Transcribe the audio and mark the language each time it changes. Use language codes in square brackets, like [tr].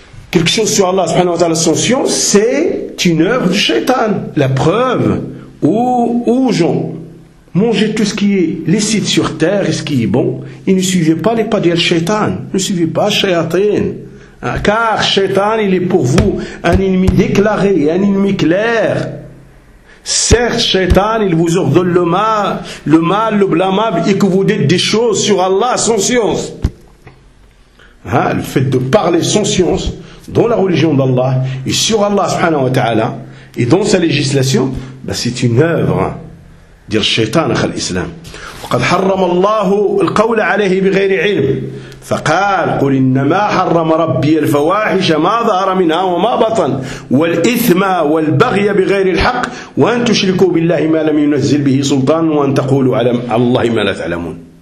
[fr] quelque chose sur Allah سبحانه وتعالى sans science c'est une œuvre du شيطان la preuve où gens mangez tout ce qui est licite sur terre et ce qui est bon, et ne suivez pas les pas du shaitan, ne suivez pas shayatin, car shaitan il est pour vous un ennemi déclaré, un ennemi clair. Certes, shaitan il vous ordonne le mal, le blâmable, et que vous dites des choses sur Allah sans science. Hein, le fait de parler sans science dans la religion d'Allah et sur Allah subhanahu wa ta'ala et dans sa législation, ben c'est une œuvre. [ar] دير الشيطان أخ الإسلام وقد حرم الله القول عليه بغير علم فقال قل إنما حرم ربي الفواحش ما ظهر منها وما بطن والإثم والبغي بغير الحق وأن تشركوا بالله ما لم ينزل به سلطان وأن تقولوا على الله ما لا تعلمون